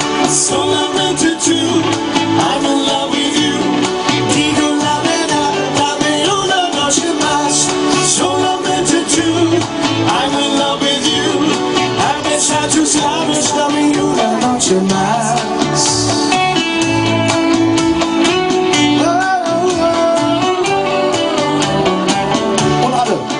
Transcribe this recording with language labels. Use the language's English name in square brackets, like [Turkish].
[Spanish] Solamente tú, [English] I'm in love with you. [Spanish] Digo la verdad, dame una noche más. Solamente tú, [English] I'm in love with you. [Spanish] Al besar tus labios, dame una noche más. [German] Und alle.